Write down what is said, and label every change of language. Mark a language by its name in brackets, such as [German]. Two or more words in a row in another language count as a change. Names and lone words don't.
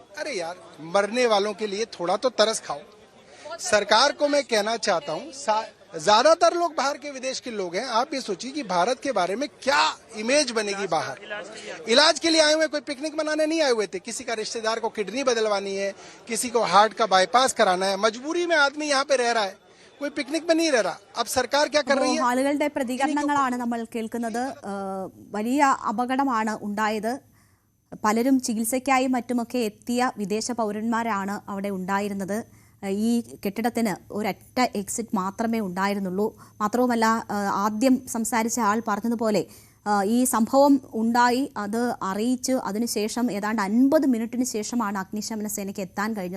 [Hindi] अरे यार, मरने वालों के लिए थोड़ा तो तरस खाओ. सरकार को मैं कहना चाहता हूं, ज्यादातर लोग बाहर के विदेश के लोग हैं. आप ये सोचिए कि भारत के बारे में क्या इमेज बनेगी बाहर. इलाज के लिए आए हुए, कोई पिकनिक मनाने नहीं आए हुए थे. किसी का रिश्तेदार को किडनी बदलवानी है, किसी को हार्ट का बाईपास कराना है. मजबूरी में आदमी यहाँ पे रह रहा है, कोई पिकनिक में नहीं रह रहा. अब सरकार क्या कर रही है? [Malayalam] ആളുകളുടെ പ്രതികരണങ്ങളാണ് നമ്മൾ കേൾക്കുന്നത്. വലിയ അപകടമാണ് ഉണ്ടായത്. പലരും ചികിത്സയ്ക്കായി മറ്റുമൊക്കെ എത്തിയ വിദേശ പൗരന്മാരാണ് അവിടെ ഉണ്ടായിരുന്നത്. ഈ കെട്ടിടത്തിന് ഒരൊറ്റ എക്സിറ്റ് മാത്രമേ ഉണ്ടായിരുന്നുള്ളൂ. മാത്രവുമല്ല, ആദ്യം സംസാരിച്ച ആൾ പറഞ്ഞതുപോലെ ഈ സംഭവം ഉണ്ടായി അത് അറിയിച്ച് അതിനുശേഷം ഏതാണ്ട് 50 മിനിറ്റിന് ശേഷമാണ് അഗ്നിശമന സേനയ്ക്ക് എത്താൻ കഴിഞ്ഞത്.